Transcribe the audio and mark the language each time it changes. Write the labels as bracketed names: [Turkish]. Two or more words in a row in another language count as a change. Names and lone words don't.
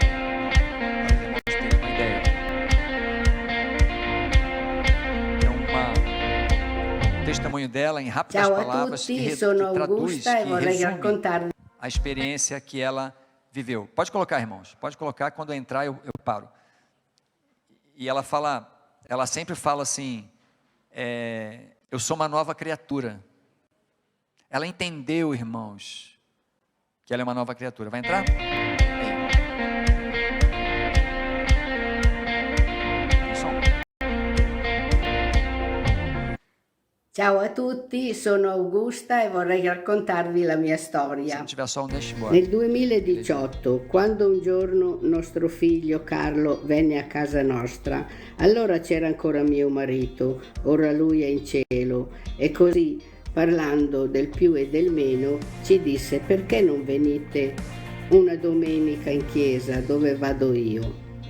[Portuguese] Para os irmãos terem uma ideia. É um testemunho dela em rápidas palavras, que traduz, que resume a experiência que ela viveu. Pode colocar, irmãos, pode colocar, quando eu entrar eu paro. E ela sempre fala assim, eu sou uma nova criatura. Ela entendeu, irmãos, que ela é uma nova criatura. Vai entrar? [Italian] Ciao a tutti, sono Augusta e vorrei raccontarvi la mia storia. Nel 2018, quando un giorno nostro figlio Carlo venne a casa nostra, allora c'era ancora mio marito, ora lui è in cielo, e così, parlando del più e del meno, ci disse: perché non venite una domenica in chiesa dove vado io?